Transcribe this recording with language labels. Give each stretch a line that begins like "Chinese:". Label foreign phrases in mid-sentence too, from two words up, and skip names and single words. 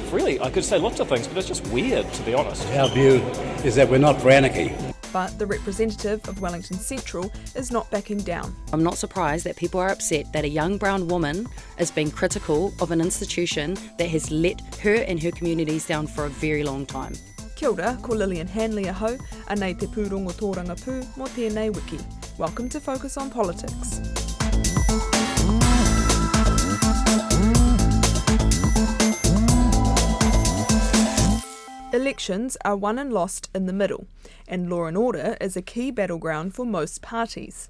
English: Really, I could say lots of things, but it's just weird, to be honest. Our view is that we're not for anarchy. But the representative of Wellington Central is not backing down. I'm not surprised that people are upset that a young brown woman is being critical of an institution that has let her and her communities down for a very long time.
Māori: Kia ora, ko Lillian Hanly ahau, anei te pūrongo tōranga pū mō tēnei wiki.
English: Welcome to Focus on Politics. Elections are won and lost in the middle, and law and order is a key battleground for most parties.